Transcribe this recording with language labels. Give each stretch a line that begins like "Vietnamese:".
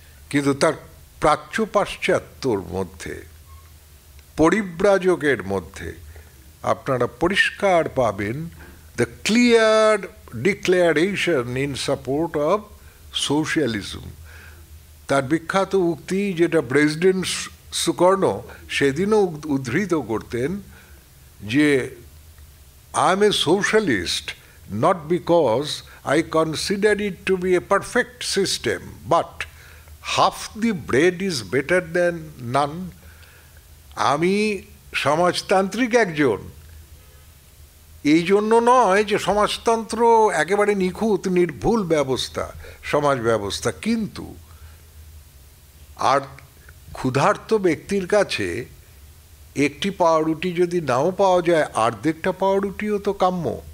Bangla: কিন্তু তার প্রাচ্য পাশ্চাত্যর মধ্যে, পরিব্রাজকের মধ্যে আপনারা পরিষ্কার পাবেন
English: The clear declaration in support of socialism.
Bangla: তার বিখ্যাত উক্তি, যেটা প্রেসিডেন্ট সুকর্ণ সেদিনও উদ্ধৃত করতেন, যে
English: I am a socialist not because I consider it to be a perfect system, but half the bread is better than none.
Bangla: আমি সমাজতান্ত্রিক একজন, এই জন্য নয় যে সমাজতন্ত্র একেবারে নিখুঁত নির্ভুল ব্যবস্থা, সমাজ ব্যবস্থা, কিন্তু আর ক্ষুধার্ত ব্যক্তির কাছে একটি পাউরুটি যদি নাও পাওয়া যায়, অর্ধেকটা পাউরুটিও তো কাম্য।